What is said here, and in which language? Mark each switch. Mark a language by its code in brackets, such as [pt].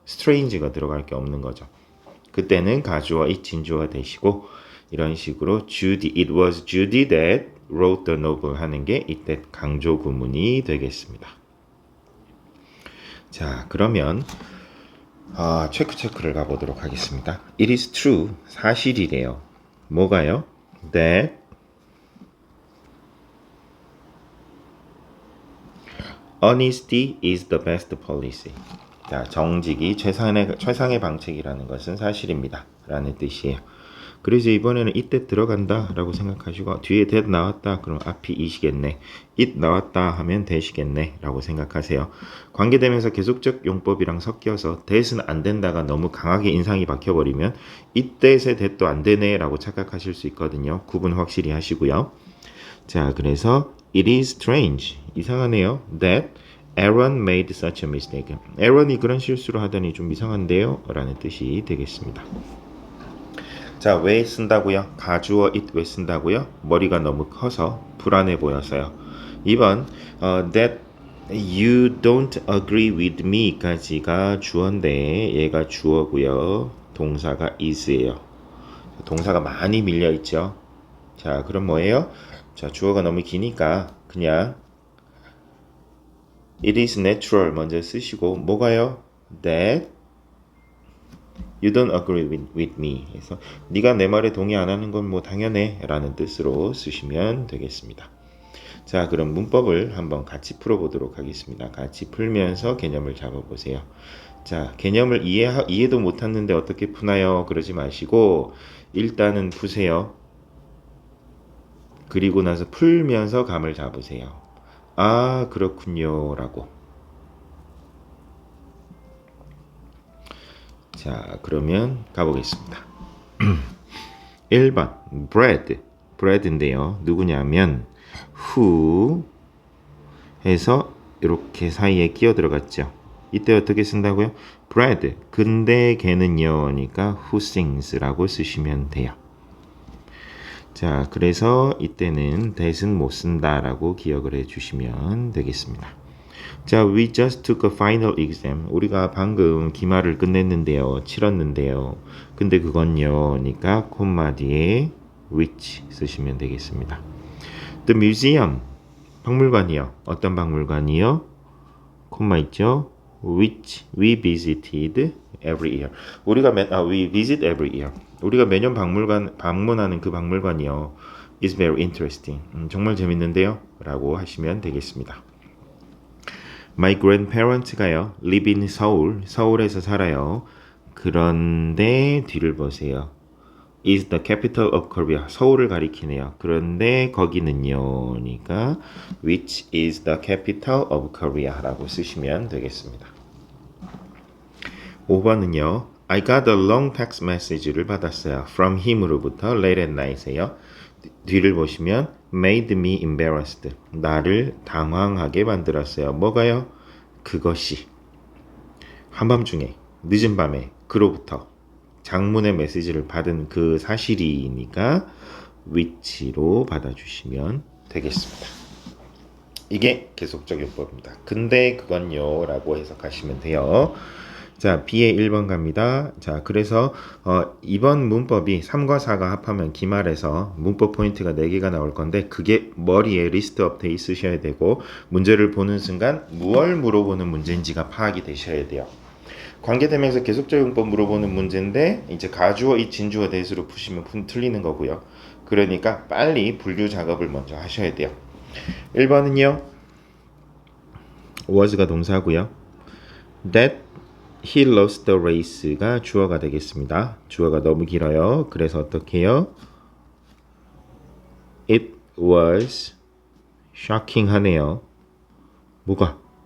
[ko] strange가 들어갈 게 없는 거죠. 그때는 가주어 it, 진주어가 되시고 이런 식으로 Judy, [en] it was Judy that wrote the novel [ko] 하는 게 이때 강조 구문이 되겠습니다. 자, 그러면 체크를 가보도록 하겠습니다. [en] It is true, [ko] 사실이래요. 뭐가요? [en] That honesty is the best policy. [ko] 자, 정직이 최상의 방책이라는 것은 사실입니다. 라는 뜻이에요. 그래서 이번에는 이때 들어간다 라고 생각하시고 뒤에 that 나왔다 그럼 앞이 이시겠네. it 나왔다 하면 that이겠네 라고 생각하세요. 관계대명사 계속적 용법이랑 섞여서 that은 안 된다가 너무 강하게 인상이 박혀버리면 이때의 that도 안 되네 라고 착각하실 수 있거든요. 구분 확실히 하시고요. 자, 그래서 [en] it is strange. [ko] 이상하네요. [en] That Aaron made such a mistake. [ko] Aaron이 그런 실수를 하다니 좀 이상한데요? 라는 뜻이 되겠습니다. 자, 왜 쓴다고요? 가주어 it 왜 쓴다고요? 머리가 너무 커서 불안해 보여서요. [en] 2번 that you don't agree with me [ko] 까지가 주어인데 얘가 주어고요. 동사가 is예요. 동사가 많이 밀려 있죠. 자, 그럼 뭐예요? 자, 주어가 너무 기니까 그냥 [en] it is natural [ko] 먼저 쓰시고 뭐가요? [en] that you don't agree with me. [ko] 그래서 네가 내 말에 동의 안 하는 건 뭐 당연해 라는 뜻으로 쓰시면 되겠습니다. 자, 그럼 문법을 한번 같이 풀어보도록 하겠습니다. 같이 풀면서 개념을 잡아보세요. 자, 개념을 이해도 못했는데 어떻게 푸나요? 그러지 마시고 일단은 푸세요. 그리고 나서 풀면서 감을 잡으세요. 아, 그렇군요 라고. 자, 그러면 가보겠습니다. 1번 bread인데요. 누구냐면 who 해서 이렇게 사이에 끼어 들어갔죠. 이때 어떻게 쓴다고요? bread. 근데 걔는요. 그러니까 [en] who sings [ko] 라고 쓰시면 돼요. 자, 그래서 이때는 that은 못 쓴다라고 기억을 해주시면 되겠습니다. [en] 자, we just took a final exam. [ko] 우리가 방금 기말을 끝냈는데요. 치렀는데요. 근데 그건요. 그러니까 콤마 뒤에 which 쓰시면 되겠습니다. [en] The museum. [ko] 박물관이요. 어떤 박물관이요? 콤마 있죠? [en] which we visited every year. we visit every year. [ko] 우리가 매년 방문하는 그 박물관이요. [en] is very interesting. [ko] 정말 재밌는데요. 라고 하시면 되겠습니다. [en] My grandparents가요. live in [ko] 서울. 서울에서 살아요. 그런데 뒤를 보세요. [en] is the capital of Korea. [ko] 서울을 가리키네요. 그런데 거기는요. 그러니까 [en] which is the capital of Korea [ko] 라고 쓰시면 되겠습니다. 5번은요. [en] I got a long text message를 [ko] 받았어요. [en] from him으로부터 late at night에요. 뒤를 보시면 made me embarrassed. [ko] 나를 당황하게 만들었어요. 뭐가요? 그것이 한밤중에 늦은 밤에 그로부터 장문의 메시지를 받은 그 사실이니까 which로 받아주시면 되겠습니다. 이게 계속적 용법입니다. 근데 그건요 라고 해석하시면 돼요. 자, B의 1번 갑니다. 자, 그래서 이번 문법이 3과 4가 합하면 기말에서 문법 포인트가 4개가 나올 건데 그게 머리에 리스트업 돼 있으셔야 되고 문제를 보는 순간 무얼 물어보는 문제인지가 파악이 되셔야 돼요. 관계대명사 계속적 용법 물어보는 문제인데 이제 가주어 이 진주어 대수로 푸시면 틀리는 거고요. 그러니까 빨리 분류 작업을 먼저 하셔야 돼요. 1번은요. was가 동사고요. [en] That he lost the race가 [ko] 주어가 되겠습니다. 주어가 너무 길어요. 그래서 어떻게 해요? [en] It was shocking [ko] 하네요. 뭐가?